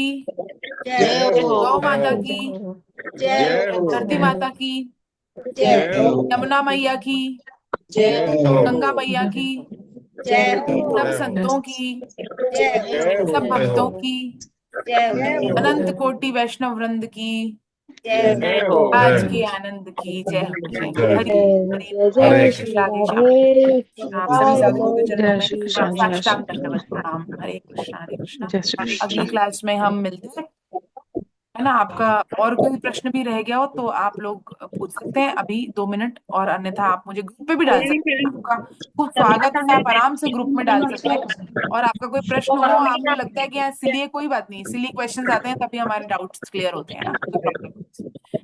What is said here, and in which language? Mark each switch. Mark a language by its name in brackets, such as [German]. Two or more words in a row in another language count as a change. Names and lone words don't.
[Hindi] जय हो, गौ जय माता हो, की, जय जय हो, हो। धरती माता की, जय जय हो, हो। यमुना मैया की, जय हो, हो, गंगा मैया की, जय सब हो, जय हो, संतों की, जय जय हो, सब हो। जय हो, भक्तों की, जय जय हो, हो, अनंत कोटि वैष्णव वृंद की, जय जय हो, हो। आज जय के हो, आनंद की जय हो, जय हो। जय हरि हो। हरि जय हरे हरे जय कृष्ण। श्री राधे श्याम। राधे आप सभी कृष्णा साधुओं के जय चरणों जय में श्री कृष्ण, जय श्री साष्टांग कृष्ण, दंडवत प्रणाम। हरे कृष्णा, हरे कृष्णा। जय श्री अगली कृष्ण। क्लास में हम मिलते हैं, है ना। आपका और कोई प्रश्न भी रह गया हो तो आप लोग पूछ सकते हैं अभी 2 मिनट, और अन्यथा आप मुझे ग्रुप पे भी डाल सकते हैं। आपका खूब स्वागत है, आप आराम से ग्रुप में डाल सकते हैं। और आपका कोई प्रश्न हो, आपको लगता है कि यहाँ सिली है, कोई बात नहीं, [English] silly questions [Hindi] आते हैं तभी हमारे [English] doubts clear [Hindi] होते हैं ना, कोई प्रॉब्लम नहीं।